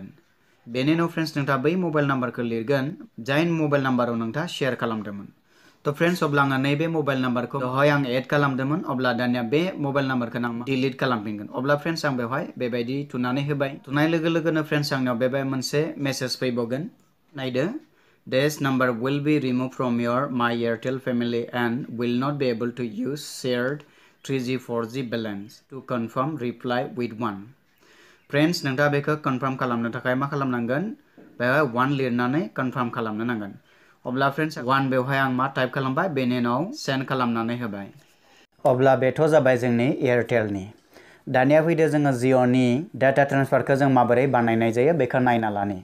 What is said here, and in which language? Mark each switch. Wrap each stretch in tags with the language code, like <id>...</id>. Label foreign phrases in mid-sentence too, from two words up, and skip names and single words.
<brx>बेनि उनाव फ्रेंड्स नोंथाङा बै</brx> <en>mobile number</en> <brx>लिरगोन जाय</brx> <en>mobile number</en> <brx>नोंथाङा शेयार खालामदोंमोन। थ' फ्रेंड्स अब्ला आङो नैबे</brx> <en>mobile number</en> <brx>बेवहाय आं एड खालामदोंमोन। अब्ला दानिया बे</brx> <en>mobile number</en> <brx>आं डिलिट खालामफिनगोन। अब्ला फ्रेंड्स आं बेवहाय बेबायदि थुनानै होबाय। थुनाय लोगो लोगोनो फ्रेंड्स आंनाव बेबाय मोनसे मेसेज फैबावगोन।</brx> <en>नायदो, This number will be remove from your My Airtel family and will not be able to use shared 3G 4G balance to confirm reply with 1.</en> <brx>फ्रेंड्स नोंथाङा बेखौ कन्फार्म खालामनो थाखाय मा खालामनांगोन, बेवहाय 1 लिरनानै कन्फार्म खालामनो नांगोन। अब्ला फ्रेंड्स 1 बेवहाय आं मा टाइप खालामबाय, बेनि उनाव सेन्ड खालामनानै होबाय। अब्ला बेथ' जाबाय जोंनि एयारटेलनि। दानिया फैदो जोङो जिअ'नि</brx> <en>data transfer</en> <brx>जों माबोरै बानायनाय जायो बेखौ नायना लानि।</brx>